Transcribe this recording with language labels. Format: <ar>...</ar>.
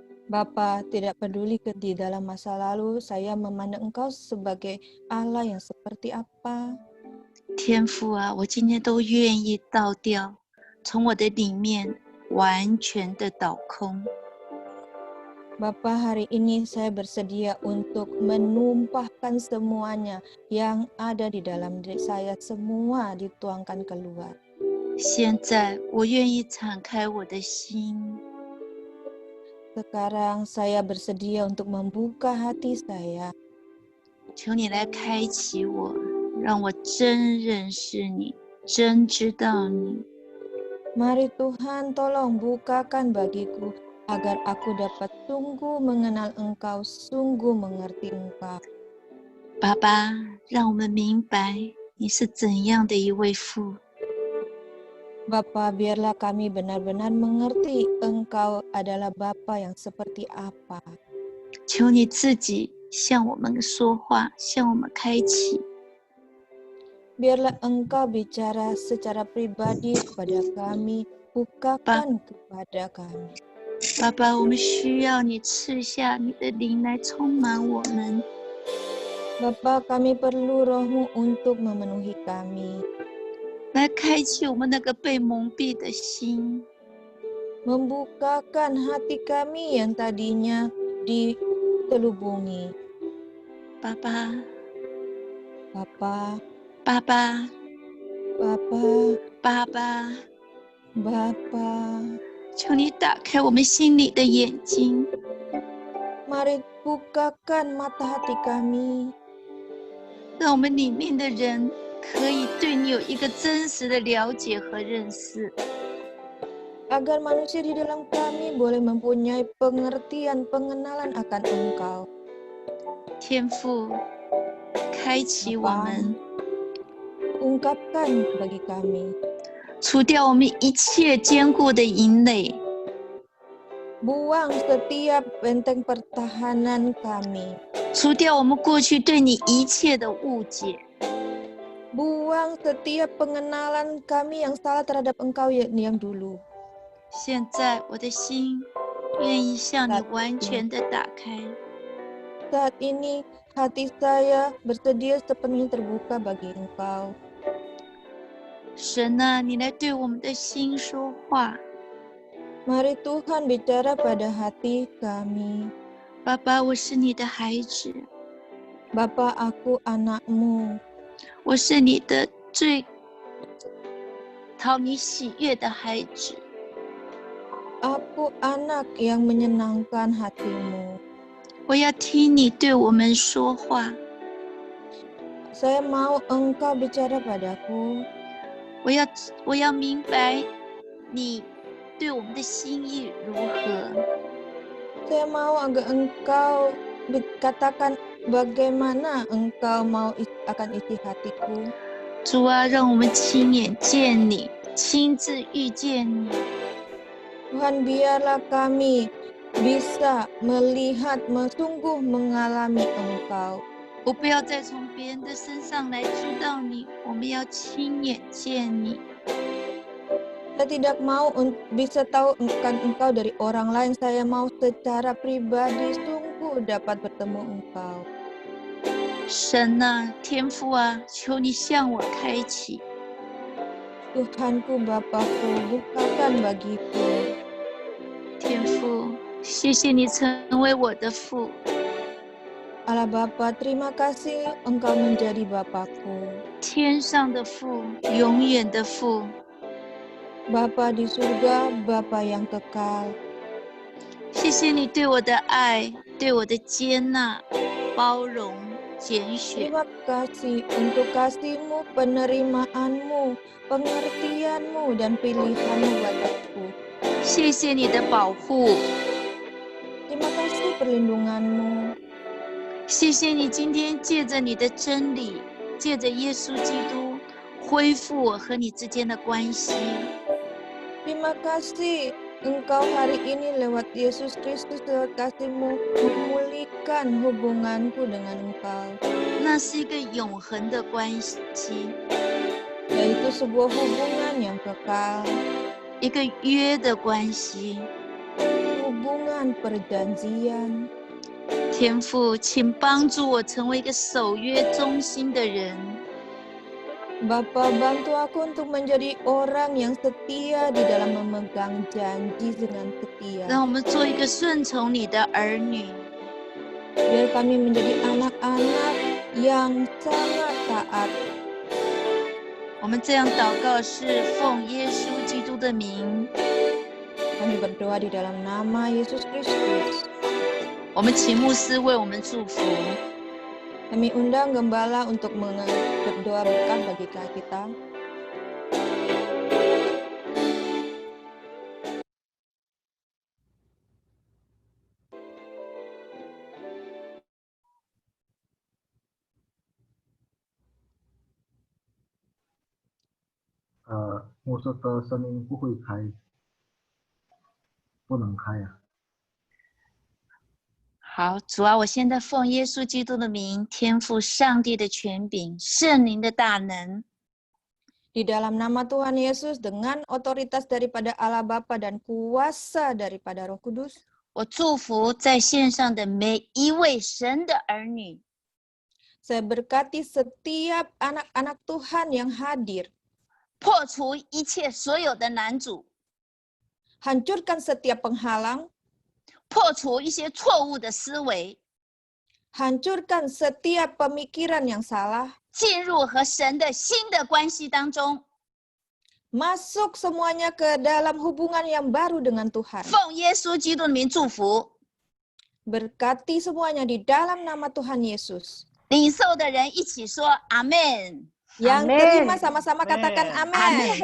<id>Bapa, tidak peduli di dalam masa lalu saya memandang Engkau sebagai Allah yang seperti apa.</id> <zh>天父啊，我今天都愿意倒掉，从我的里面完全的倒空。</zh> <id>Bapa, hari ini saya bersedia untuk menumpahkan semuanya yang ada di dalam diri saya, semua dituangkan keluar.</id> <zh>现在我愿意敞开我的心，</zh> <id>Sekarang saya bersedia untuk membuka hati saya.</id> <zh>求你来开启我，让我真认识你，真知道你。</zh> <id>Mari Tuhan tolong bukakan bagiku agar aku dapat sungguh mengenal Engkau, sungguh mengerti Engkau.</id> <zh>爸爸，让我们明白你是怎样的一位父。</zh> <id>Bapa, biarlah kami benar-benar mengerti Engkau adalah Bapa yang seperti apa.</id> <zh>求你自己向我们说话，向我们开启。</zh> <id>Biarlah Engkau bicara secara pribadi kepada kami, bukakan kepada kami.</id> <zh>爸爸，我们需要你赐下你的灵来充满我们。</zh> <id>Bapa, kami perlu Roh-Mu untuk memenuhi kami,</id> <zh>来开启我们那个被蒙蔽的心。</zh> <id>membukakan hati kami yang tadinya ditelubungi.</id> <zh>爸爸，</zh> <id>Bapa,</id> <zh>爸爸，</zh> <id>Bapa,</id> <zh>爸爸，</zh> <id>Bapa,</id> <zh>求你打开我们心里的眼睛，</zh> <id>mari bukakan mata hati kami,</id> <zh>让我们里面的人可以对你有一个真实的了解和认识。</zh> <id>agar manusia di dalam kami boleh mempunyai pengertian, pengenalan akan Engkau.</id> <zh>天父，开启我们，</zh> <id>Ungkapkan bagi kami,</id> <zh>除掉我们一切坚固的营垒，</zh> <id>buang setiap benteng pertahanan kami,</id> <zh>除掉我们过去对你一切的误解，</zh> <id>buang setiap pengenalan kami yang salah terhadap Engkau yang dulu.</id> <zh>现在我的心愿意向你</zh> <id>Saat</id> <zh>完</zh> <id>ini,</id> <zh>全的打开。</zh> <id>saat ini hati saya bersedia sepenuhnya terbuka bagi Engkau.</id> <zh>神啊，你来对我们的心说话。</zh> <id>Mari Tuhan bicara pada hati kami.</id> <zh>爸爸，我是你的孩子，</zh> <id>Bapa, aku anak-Mu.</id> <zh>我是你的最讨你喜悦的孩子。</zh> <id>Aku anak yang menyenangkan hati-Mu.</id> <zh>我要听你对我们说话，</zh> <id>Saya mau Engkau bicara padaku.</id> <zh>我要明白你对我们的心意如何。</zh> <id>Saya mau agar Engkau katakan bagaimana Engkau mau akan isi hatiku.</id> <zh>主啊，让我们亲眼见你，亲自遇见你。</zh> <id>Tuhan, biarlah kami bisa melihat, sungguh mengalami Engkau.</id> <zh>我不要再从别人的身上来知道你，我们要亲眼见你。</zh> <id>Saya tidak mau bisa tahu Engkau dari orang lain. Saya mau secara pribadi sungguh dapat bertemu Engkau.</id> <zh>神啊，天父啊，求你向我开启。</zh> <id>Tuhanku, Bapakku, bukakan bagiku.</id> <zh>天父，谢谢你成为我的父，</zh> <id>Allah Bapa, terima kasih Engkau menjadi Bapakku.</id> <zh>天上的父，永远的父。</zh> <id>Bapa di surga, Bapa yang kekal.</id> <zh>谢谢你对我的爱，对我的接纳、包容、拣选。</zh> <id>Terima kasih untuk kasih-Mu, penerimaan-Mu, pengertian-Mu, dan pilihan-Mu padaku.</id> <zh>谢谢你的保护，</zh> <id>Terima kasih perlindungan-Mu.</id> <zh>谢谢你今天借着你的真理，借着耶稣基督，恢复我和你之间的关系。</zh> <id>Terima kasih Engkau hari ini lewat Yesus Kristus, lewat kasih-Mu, memulihkan hubunganku dengan Engkau.</id> <zh>那是一个永恒的关系，</zh> <id>Yaitu sebuah hubungan yang kekal,</id> <zh>一个约的关系。</zh> <id>hubungan perjanjian.</id> <zh>天父，请帮助我成为一个守约忠心的人。</zh> <id>Bapa, bantu aku untuk menjadi orang yang setia di dalam memegang janji dengan setia.</id> <zh>让我们做一个顺从你的儿女。</zh> <id>Biar kami menjadi anak-anak yang sangat taat.</id> <zh>我们这样祷告是奉耶稣基督的名。</zh> <id>Kami berdoa di dalam nama Yesus Kristus.</id> <zh>我们请牧师为我们祝福。</zh> <id>Kami undang gembala untuk berdoa berkat bagi kita.</id> <zh>Uh, 我说的声音不会开，不能开啊。好，主啊，我现在奉耶稣基督的名，天父上帝的权柄，圣灵的大能，</zh> <id>Di dalam nama Tuhan Yesus dengan otoritas daripada Allah Bapa dan kuasa daripada Roh Kudus,</id> <zh>我祝福在线上的每一位神的儿女，</zh> <id>saya berkati setiap anak-anak Tuhan yang hadir.</id> <zh>破除一切所有的难阻，</zh> <id>Hancurkan setiap penghalang,</id> <zh>破除一些错误的思维，</zh> <id>hancurkan setiap pemikiran yang salah,</id> <zh>进入和神的新的关系当中。</zh> <id>masuk semuanya ke dalam hubungan yang baru dengan Tuhan.</id> <zh>奉耶稣基督的名祝福，</zh> <id>Berkati semuanya di dalam nama Tuhan Yesus.</id> <zh>领受的人一起说阿门。</zh> <id>Yang Amin. terima sama-sama katakan amin.</id>